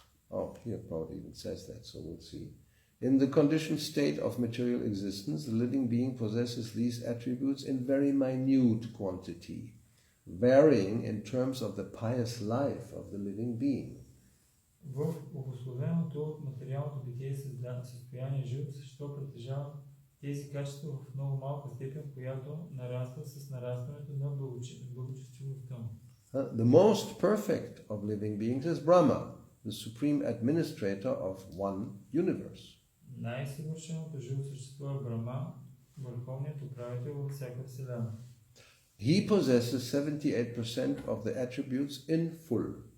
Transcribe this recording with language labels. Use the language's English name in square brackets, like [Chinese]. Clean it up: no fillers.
[English] Oh, here probably even says that, so we'll see. In the conditioned state of material existence, the living being possesses these attributes in very minute quantity, varying in terms of the pious life of the living being. [Bulgarian] В обусловеното от материалното битие състояние живото същество притежава тези качества в много малка степен, която нараства с нарастването на благочестивостта му. [English] The most perfect of living beings is Brahma, the supreme administrator of one universe. [Bulgarian] Най-съвършеното живо същество е Брахма, върховният управител във всяка вселена. [English] He possesses 78% of the attributes in full.